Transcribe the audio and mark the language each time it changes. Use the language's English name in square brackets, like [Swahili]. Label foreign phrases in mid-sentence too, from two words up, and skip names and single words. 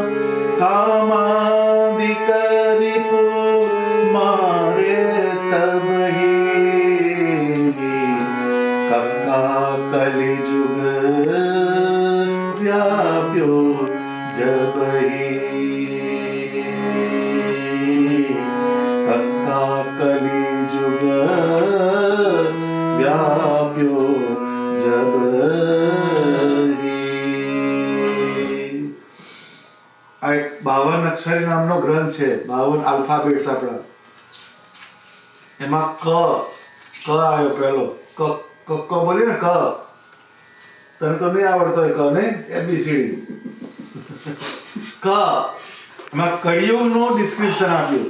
[Hindi] कामादिक रिपु मारे तब ही, कक्का कलि जुग व्याप्यो जब ही. कक्का कलि जुग व्याप्यो जब ही. [Gujarati] આ એક 52 અક્ષરી નામનો ગ્રંથ છે, 52 આલ્ફાબેટ્સ આપણા. એમાં ક આવ્યો પહેલો. ક બોલી ને ક, તને તો નહીં આવડતો હોય ક નહીં, ABCD. ક એમાં કળિયુગનું ડિસ્ક્રિપ્શન આપ્યું.